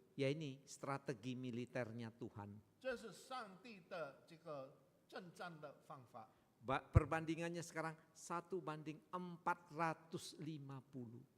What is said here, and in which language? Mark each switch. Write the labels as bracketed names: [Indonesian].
[Indonesian] Ya ini strategi militernya Tuhan. [Chinese] 这是上帝的这个征战的方法。 [Indonesian] Perbandingannya sekarang 1:450.